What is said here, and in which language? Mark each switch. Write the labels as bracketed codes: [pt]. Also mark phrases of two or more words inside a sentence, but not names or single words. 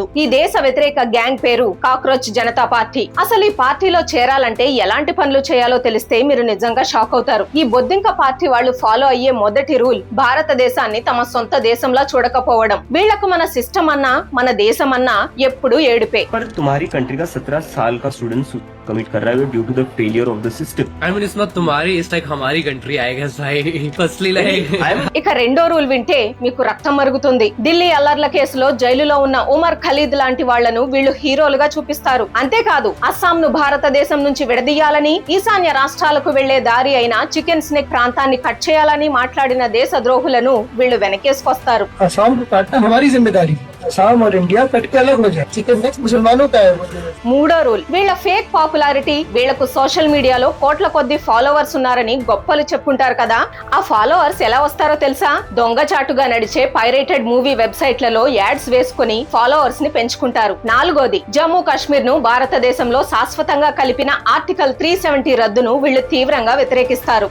[te] ఈ దేశ వ్యతిరేక గ్యాంగ్ పేరు కాక్రోచ్ జనతా పార్టీ. అసలు ఈ పార్టీలో చేరాలంటే ఎలాంటి పనులు చేయాలో తెలిస్తే మీరు నిజంగా షాక్ అవుతారు. ఈ బొద్దింక పార్టీ వాళ్ళు ఫాలో అయ్యే మొదటి రూల్ భారతదేశాన్ని తమ సొంత దేశంలా చూడకపోవడం. వీళ్లకు మన సిస్టమ్ అన్నా మన దేశం అన్నా ఎప్పుడు ఏడుపే. [hi] तुम्हारी कंट्री का 17 साल का स्टूडेंट कमिट कर रहा है [en] due to the failure of the system. I mean, it's not तुम्हारी, it's like हमारी कंट्री, I guess. Firstly, like [te] ఇక రెండో రూల్ వింటే మీకు రక్తం మరుగుతుంది. ఢిల్లీ అల్లర్ల కేసులో జైలులో ఉన్న ఉమర్ ఖలీద్ లాంటి వాళ్లను వీళ్ళు హీరోలుగా చూపిస్తారు. అంతేకాదు అస్సాం ను భారతదేశం నుంచి విడదీయాలని, ఈశాన్య రాష్ట్రాలకు వెళ్లే దారి అయిన [en] chicken snake [te] ప్రాంతాన్ని కట్ చేయాలని మాట్లాడిన దేశ ద్రోహులను వీళ్ళు వెనకేసుకొస్తారు. [hi] हमारी जिम्मेदारी असम और इंडिया कट के अलग हो जाए. [en] chicken next [hi] मुसलमानों का है. [te] మూడో రూల్ వీళ్ళ [en] fake popularity. [te] వీళ్లకు [en] social media [te] కోట్ల కొద్ది ఫాలోవర్స్ ఉన్నారని గొప్పలు చెప్పుకుంటారు కదా, ఆ ఫాలోవర్స్ ఎలా వస్తారో తెలుసా? దొంగచాటుగా నడిచే [en] pirated movie websites [te] యాడ్స్ వేసుకుని ఫాలోవర్స్ ని పెంచుకుంటారు. నాలుగోది జమ్మూ కాశ్మీర్ ను భారతదేశంలో శాశ్వతంగా కలిపిన ఆర్టికల్ 370 రద్దును వీళ్ళు తీవ్రంగా వ్యతిరేకిస్తారు.